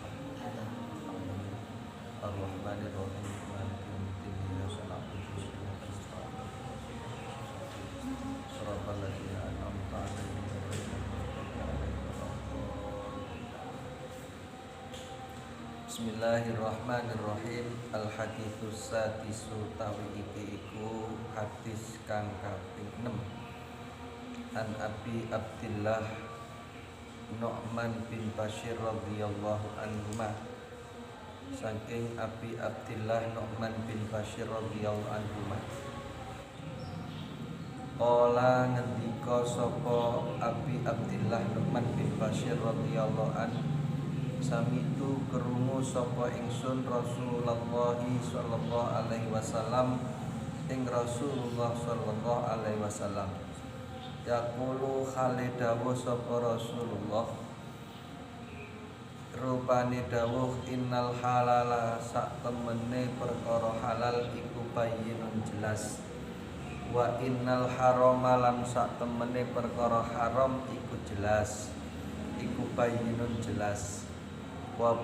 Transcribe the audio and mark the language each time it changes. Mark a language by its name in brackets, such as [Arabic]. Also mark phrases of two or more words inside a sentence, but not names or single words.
[Arabic] الرحمن الرحيم. مالك يوم الدين. إياك نعبد وإياك نستعين. صراط الذين أنعمت عليهم غير المغضوب عليهم ولا الضالين. بسم الله الرحمن الرحيم. الحديث السادس [Javanese] tawi iku hadis kang kaping 6. [Arabic] عن أبي عبد الله النعمان بن بشير رضي الله عنهما, [Javanese] saking Abi Abdillah Nu'man bin Bashir [Arabic] رضي الله عنهما, [Javanese] qala ngendika sapa Abi Abdillah Nu'man bin Bashir radhiyallahu anhu, samitu krungu sapa ingsun [Arabic] رسول الله صلى الله عليه وسلم [Javanese] ing [Arabic] رسول الله صلى الله عليه وسلم [Javanese] yaqulu khale dawuh sapa Rasulullah, rupane dawuh [Arabic] إن الحلال [Javanese] sak temene perkara halal iku bayyinun jelas, [Arabic] وإن الحرام [Javanese] lan sak temene perkara haram iku jelas, iku bayyinun jelas, wa